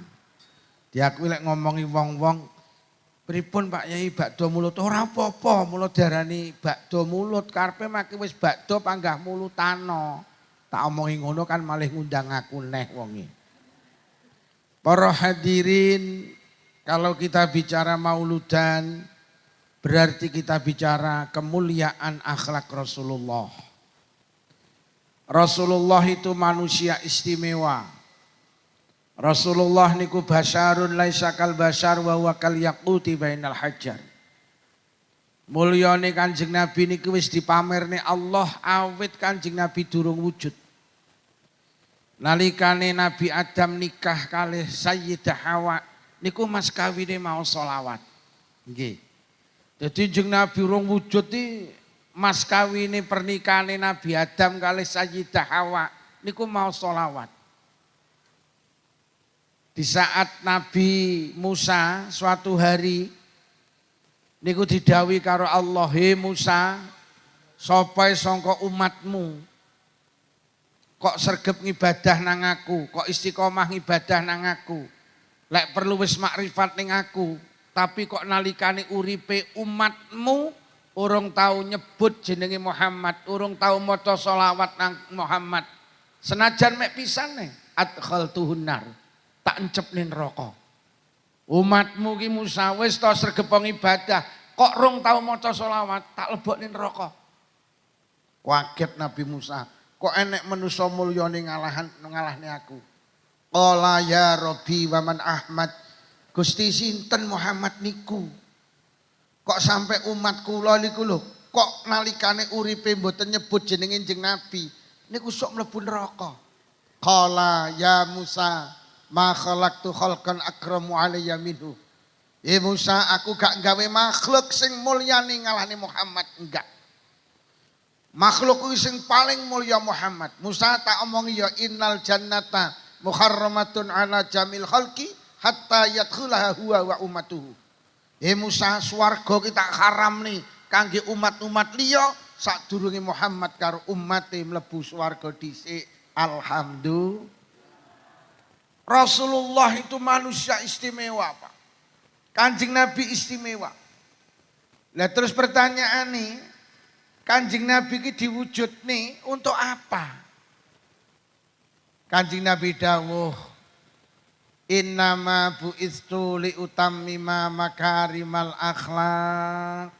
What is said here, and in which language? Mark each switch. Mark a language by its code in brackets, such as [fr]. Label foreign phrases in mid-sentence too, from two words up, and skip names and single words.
[jv] Diakui lek ngomongi wong-wong, pripun Pak Yai bakda mulut? Ora apa-apa, mula diarani bakda mulut. Karepe maki wis bakda panggah mulutano. Tak omongi ngono kan malih ngundang aku neh wonge. [id] Para hadirin, kalau kita bicara mauludan, berarti kita bicara kemuliaan akhlak Rasulullah. Rasulullah itu manusia istimewa. [ar] Rasulullah niku بشر ليس كالبشر وهو كالياقوت بين الحجر. [jv] Mulyane Kanjeng Nabi niku wis dipamerne Allah awit Kanjeng Nabi durung wujud. Nalikane Nabi Adam nikah kalih Sayyidah Hawa niku mas kawine mau sholawat. Nggih. Jadi jeneng Nabi urung wujud iki mas kawine pernikahanne Nabi Adam kalih Sayyidah Hawa niku mau sholawat. Di saat Nabi Musa suatu hari niku didhawuhi karo Allah, "He Musa, sapa sangka umatmu kok sregep ngibadah nang aku, kok istiqomah ngibadah nang aku. Lek perlu wis makrifat ning aku, tapi kok nalikane uripe umatmu urung tau nyebut jenenge Muhammad, urung tau maca sholawat nang Muhammad. Senajan mek pisane [ar] أدخلته النار, [jv] tak encepne neraka. Umatmu ki Musa wis ta sregep ngibadah, kok rung tau maca sholawat, tak lebokne neraka." Kaget Nabi Musa. Kok enek manusa mulyane ngalahne aku. [ar] قال يا رب ومن أحمد. [jv] Gusti sinten Muhammad niku? Kok sampai umat kula niku lho, kok nalikane uripe mboten nyebut jenenge Kanjeng Nabi, niku sok mlebu neraka. [ar] قال يا موسى ما خلقت خلقا أكرم علي منه. [jv] Musa, aku gak gawe makhluk sing mulyane ngalahne Muhammad, enggak. Makhluk sing paling mulya Muhammad. Musa tak omongi ya [ar] إن الجنة محرمة على جميع الخلق حتى يدخلها هو وأمته. [jv] Musa, swarga kita haram nih kangge umat-umat liya sadurunge Muhammad karo ummate mlebu swarga dhisik. Alhamdulillah. [id] Rasulullah itu manusia istimewa, Pak. [jv] Kanjeng Nabi istimewa. [id] Lah terus pertanyaan nih, Kanjeng Nabi ini diwujud nih untuk apa? [jv] Kanjeng Nabi dawuh, [ar] إنما بعثت لأتمم مكارم الأخلاق.